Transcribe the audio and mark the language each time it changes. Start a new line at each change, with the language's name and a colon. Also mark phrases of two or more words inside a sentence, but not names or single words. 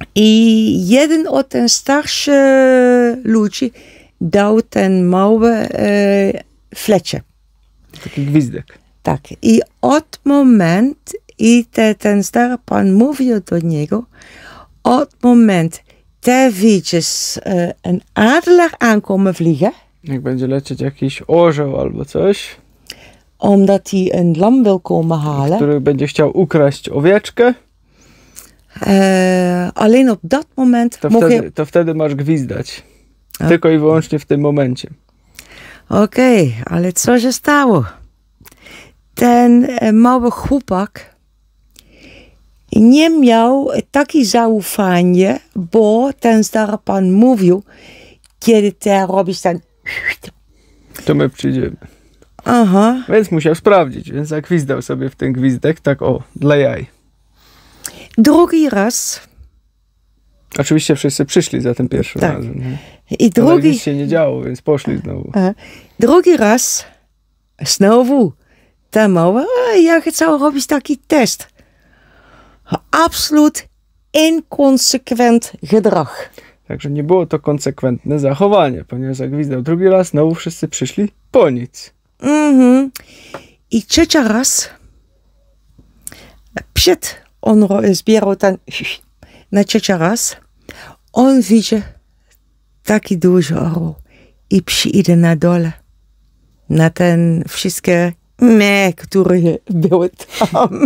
Polish: I jeden od ten starszy ludzi dał ten mały flecie. Taki gwizdek. Tak. I od moment, ten stary pan mówił do niego, od moment, te widzisz
Dutch: een adelaar aankomen vliegen.
Polish: Jak będzie lecieć jakiś orzeł albo coś.
Dutch: Omdat hij een lam wil komen halen.
Polish: Który będzie chciał ukraść owieczkę.
Dutch: Alleen op dat moment
Polish: to wtedy masz gwizdać. Tylko i wyłącznie w tym momencie. Okej, ale co się stało? Ten mały chłopak nie miał takie zaufanie, bo ten stary pan mówił, kiedy ty robisz ten... To my przyjdziemy. Aha. Więc musiał sprawdzić, więc zagwizdał sobie w ten gwizdek, tak dla jaj. Drugi raz. Oczywiście wszyscy przyszli za tym pierwszym razem. Nie? I drugi... nic się nie działo, więc poszli znowu. Drugi raz, znowu, ten mały, ja chcę robić taki test.
Dutch: Absoluut inconsequent gedrag.
Polish: Także nie było to konsekwentne zachowanie, ponieważ zagwizdał drugi raz, znowu wszyscy przyszli po nic. I trzecia raz, on zbierał ten, na trzecia raz, on widzi taki duży orł i przyjdzie na dole, na ten wszystkie które były tam.